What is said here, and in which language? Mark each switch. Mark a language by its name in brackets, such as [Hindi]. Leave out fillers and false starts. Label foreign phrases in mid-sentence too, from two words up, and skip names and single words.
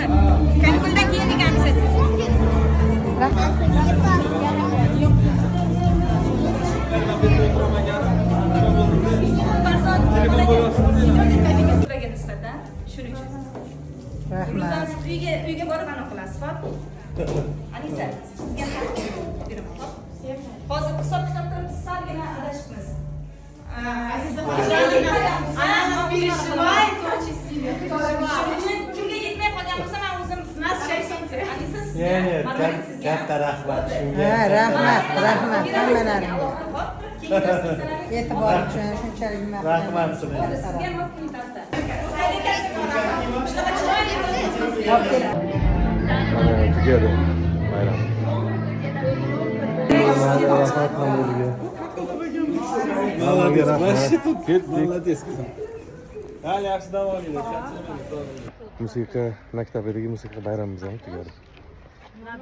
[Uzbek] Kanikuldan keyin deganmiz. Ularga nisbatan shuning uchun. Rahmat. Uyga borib aniq qilasiz, xo'p? Anisa, sizga beraman. Hozir hisob kitobda salgina adashibmiz. [Russian] Aziza ana переживай, очень сильно. [Uzbek] Kimga yetmay qolgan bo'lsa, men o'zim nas shayxoncha. Anisa sizga katta rahmat. Rahmat hammalaringga. E'tibor uchun shunchalik Rahmat sizga. Sizga maqtovda. Tugadi bayram. [Russian] Молодец, вообще тут молодец. [Uzbek] Hali yaxshi dam oling. Musiqa maktabidagi musiqa bayramiz ham tugadi.